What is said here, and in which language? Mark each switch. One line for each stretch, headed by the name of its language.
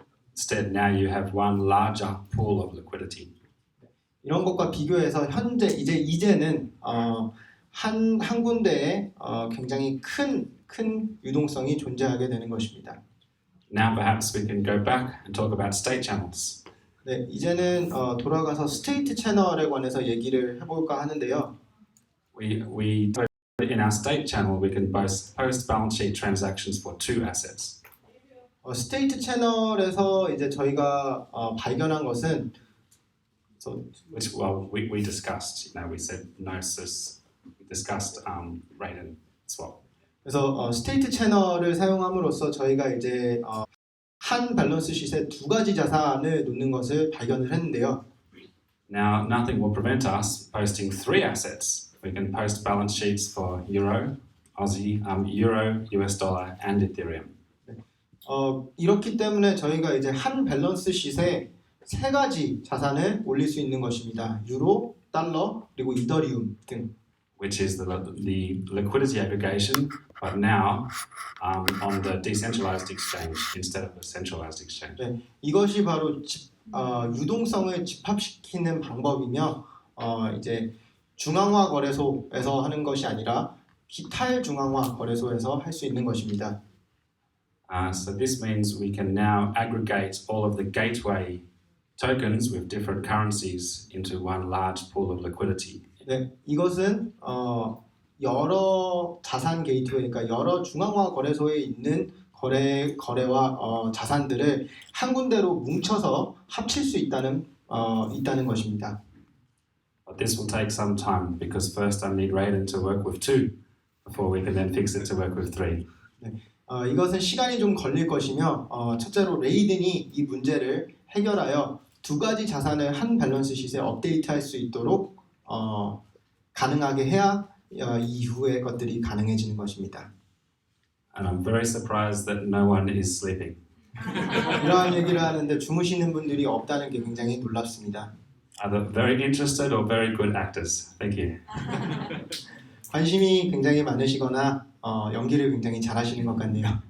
English: instead now you have one larger pool of liquidity.
Korean: 이런 것과 비교해서 현재 이제는 한 군데에 굉장히 큰 유동성이 존재하게 되는 것입니다.
English: Now perhaps we can go back and talk about state channels.
Korean: 네, 이제는 돌아가서 스테이트 채널에 관해서 얘기를 해볼까 하는데요.
English: We in our state channel we can post balance sheet transactions for 2 assets.
Korean: 스테이트 채널에서 이제 저희가 발견한 것은
English: which we discussed. We said Gnosis. We discussed rate and swap.
Korean: 그래서 스테이트 채널을 사용함으로써 저희가 이제 한 밸런스 시트에 2가지 자산을 놓는 것을 발견을 했는데요.
English: Now nothing will prevent us posting 3 assets. We can post balance sheets for euro, Aussie, euro, US dollar, and Ethereum.
Korean: 이렇기 때문에 저희가 이제 한 밸런스 시트에 3가지 자산을 올릴 수 있는 것입니다. 유로, 달러, 그리고 이더리움 등.
English: Which is the liquidity aggregation, but now on the decentralized exchange instead of a centralized exchange.
Korean: 네, 이것이 바로 유동성을 집합시키는 방법이며 이제 중앙화 거래소에서 하는 것이 아니라 탈중앙화 거래소에서 할 수 있는 것입니다.
English: So this means we can now aggregate all of the gateway tokens with different currencies into one large pool of liquidity.
Korean: 네, 이것은 여러 자산 게이트웨이, 그러니까 여러 중앙화 거래소에 있는 거래와 자산들을 한 군데로 뭉쳐서 합칠 수 있다는 것입니다.
English: But this will take some time because first I need Raiden to work with 2 before we can then fix it to work with 3.
Korean: 이것은 시간이 좀 걸릴 것이며 첫째로 레이든이 이 문제를 해결하여 2가지 자산을 한 밸런스 시트에 업데이트할 수 있도록 가능하게 해야 이후의 것들이 가능해지는 것입니다.
English: And I'm very surprised that no one is sleeping.
Korean: 이러한 얘기를 하는데 주무시는 분들이 없다는 게 굉장히 놀랍습니다.
English: Either very interested or very good actors. Thank you.
Korean: 관심이 굉장히 많으시거나 연기를 굉장히 잘하시는 것 같네요.